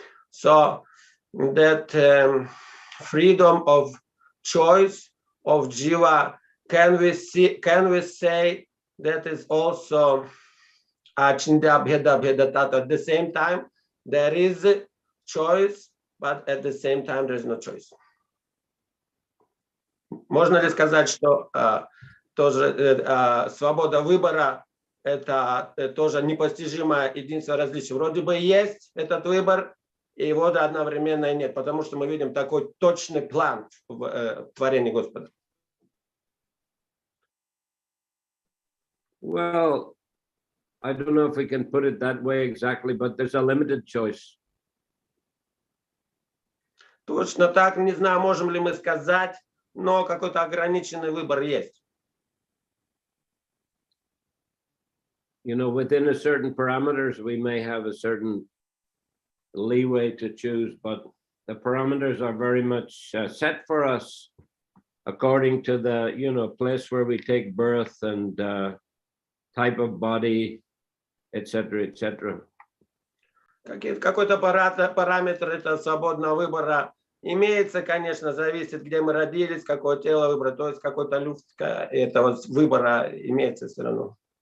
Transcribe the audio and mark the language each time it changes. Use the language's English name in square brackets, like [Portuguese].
[English] So that freedom of choice of Jiva, can we say that is also Achinda Bheda Bheda Tata. At the same time, there is a choice, but at the same time, there is no choice. [Russian] Можно ли сказать, что тоже свобода выбора – это тоже непостижимое единство различий? Вроде бы есть этот выбор, и его одновременно нет, потому что мы видим такой точный план в творении Господа. [English] Well, I don't know if we can put it that way exactly, but there's a limited choice. [Russian] Точно так, не знаю, можем ли мы сказать, но какой-то ограниченный выбор есть. [English] You know, within a certain parameters, we may have a certain leeway to choose, but the parameters are very much set for us according to the, you know, place where we take birth and type of body, etc., etc. [Russian] Какой-то параметр это свободного выбора имеется, конечно, зависит, где мы родились, какое тело выбрать, то есть какой-то люфт этого выбора имеется все равно.